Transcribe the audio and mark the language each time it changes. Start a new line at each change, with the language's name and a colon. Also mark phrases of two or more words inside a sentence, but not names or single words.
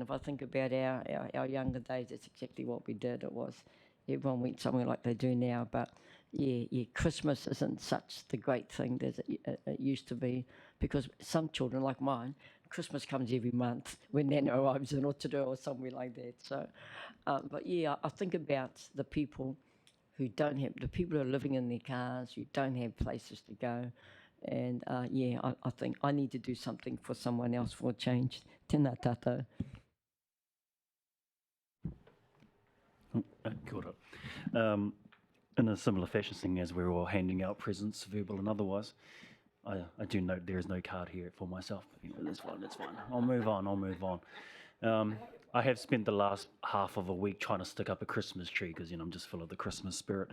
English: If I think about our younger days, that's exactly what we did. It was everyone went somewhere like they do now, but Christmas isn't such the great thing that it used to be, because some children like mine, Christmas comes every month when Nana arrives in Rotorua or somewhere like that. So, but yeah, I think about the people who don't have, the people who are living in their cars, who don't have places to go. And I think I need to do something for someone else for a change.
Māori: Tēnā tātou. Kia ora.
English: In a similar fashion, seeing as we're all handing out presents, verbal and otherwise, I do note there is no card here for myself. But, that's fine. I'll move on. I have spent the last half of a week trying to stick up a Christmas tree because, I'm just full of the Christmas spirit.